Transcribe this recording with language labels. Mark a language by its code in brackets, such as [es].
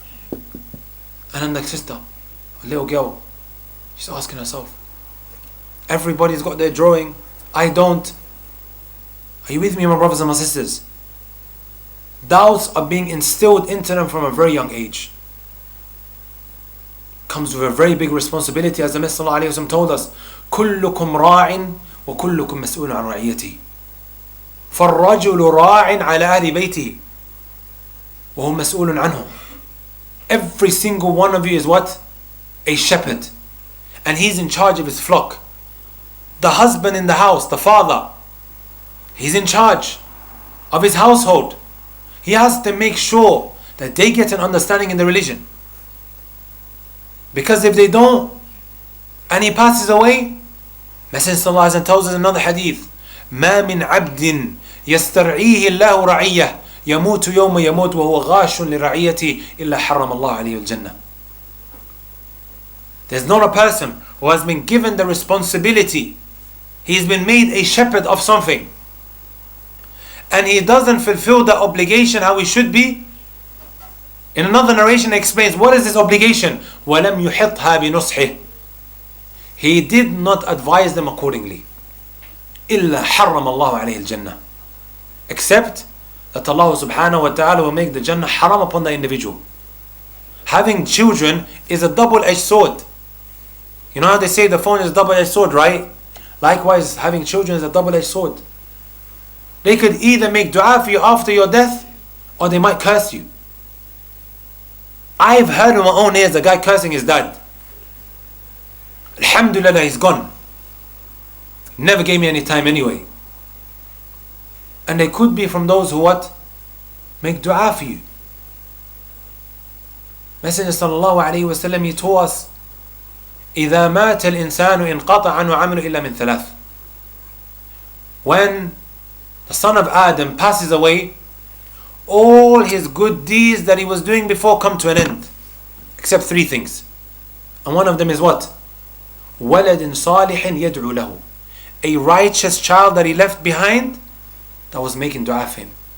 [en] And then the sister, a little girl, she's asking herself, everybody's got their drawing, I don't. Are you with me, my brothers and my sisters? Doubts are being instilled into them from a very young age. Comes with a very big responsibility, as the Messenger ﷺ told us, [ar] كُلُّكُمْ رَاعٍ وَكُلُّكُمْ مَسْئُولٌ عَنْ رَعِيَّتِهِ فَالرَّجُلُ رَاعٍ عَلَى أَهْلِ بَيْتِهِ وَهُوَ مَسْئُولٌ عَنْهُمْ. [en] Every single one of you is what? A shepherd. And he's in charge of his flock. The husband in the house, the father, he's in charge of his household. He has to make sure that they get an understanding in the religion. Because if they don't, and he passes away, Messenger of Allah tells us in another hadith, [ar] مَا مِنْ عَبْدٍ يَسْتَرْعِيهِ اللَّهُ رَعِيَّهِ يَمُوتُ يَوْمَ يَمُوتُ وَهُوَ غَاشٌ لِرَعِيَّتِهِ إِلَّا حَرَّمَ اللَّهُ عَلَيْهِ الْجَنَّةِ. [en] There's not a person who has been given the responsibility, he's been made a shepherd of something, and he doesn't fulfill the obligation how he should be. In another narration it explains, what is this obligation? [ar] وَلَمْ يُحِطْهَا بِنُصْحِهِ. [en] He did not advise them accordingly. [ar] إِلَّا حَرَّمَ اللَّهُ عَلَيْهِ الْجَنَّةِ. [en] Except that Allah subhanahu wa ta'ala will make the Jannah haram upon the individual. Having children is a double-edged sword. You know how they say the phone is a double-edged sword, right? Likewise, having children is a double-edged sword. They could either make dua for you after your death, or they might curse you. I've heard with my own ears a guy cursing his dad. Alhamdulillah, he's gone. Never gave me any time anyway. And they could be from those who what? Make dua for you. Messenger sallallahu alayhi wa sallam, he told us, [ar] إِذَا مَاتَ الْإِنسَانُ إِنْقَطَعَ عَنْهُ عَمْلُ إِلَّا مِنْ ثَلَاثٍ. [en] When the son of Adam passes away, all his good deeds that he was doing before come to an end, except three things. And one of them is what? [ar] وَلَدٍ صَالِحٍ يَدْعُو لَهُ. [en] A righteous child that he left behind that was making dua for him.